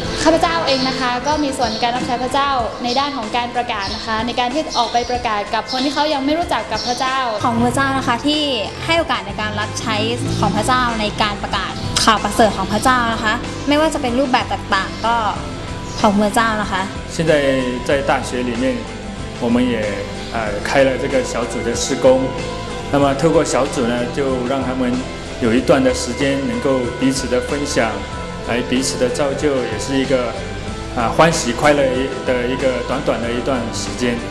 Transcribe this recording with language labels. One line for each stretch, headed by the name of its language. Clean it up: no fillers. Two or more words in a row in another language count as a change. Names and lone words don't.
Thai: ข้าพเจ้าเองนะคะก็มีส่วนในการรับใช้พระเจ้าในด้านของการประกาศนะคะในการที่ออกไปประกาศกับคนที่เขายังไม่รู้จักกับพระเจ้าของพระเจ้านะคะที่ให้โอกาสในการรับใช้ของพระเจ้าในการประกาศข่าวประเสริฐของพระเจ้านะคะไม่ว่าจะเป็นรูปแบบต่างๆก็ของพระเจ้านะคะ
Chinese: 现在在大学里面我们也开了这个小组的事工那么透过小组呢就让他们有一段的时间能够彼此的分享，来彼此的造就，也是一个欢喜快乐的一个短短的一段时间。